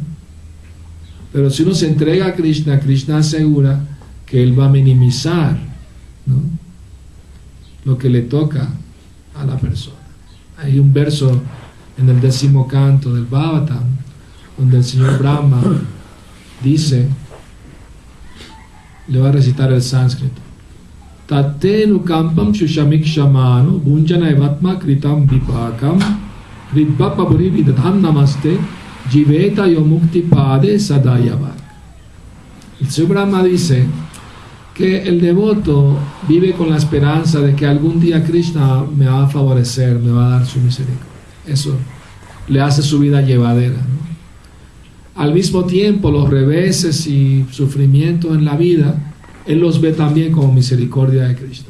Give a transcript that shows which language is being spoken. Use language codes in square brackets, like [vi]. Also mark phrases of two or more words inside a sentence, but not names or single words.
[es] Pero si uno se entrega a Krishna, Krishna asegura que Él va a minimizar, ¿no?, lo que le toca a la persona. Hay un verso en el 10º canto del Bhagavatam donde el señor Brahma dice, le va a recitar el sánscrito: [sa] तत्तेनु कम्पं शुषमिक् शमनो भुञ्जान एवात्म कृतं विपाकं रिद्वप बुरि विदधं नमस्ते जीवेत योमुक्ति पदे सदयवाक्. [es] El señor Brahma dice que el devoto vive con la esperanza de que algún día Krishna me va a favorecer, me va a dar su misericordia. Eso le hace su vida llevadera, ¿no? Al mismo tiempo, los reveses y sufrimientos en la vida, él los ve también como misericordia de Krishna.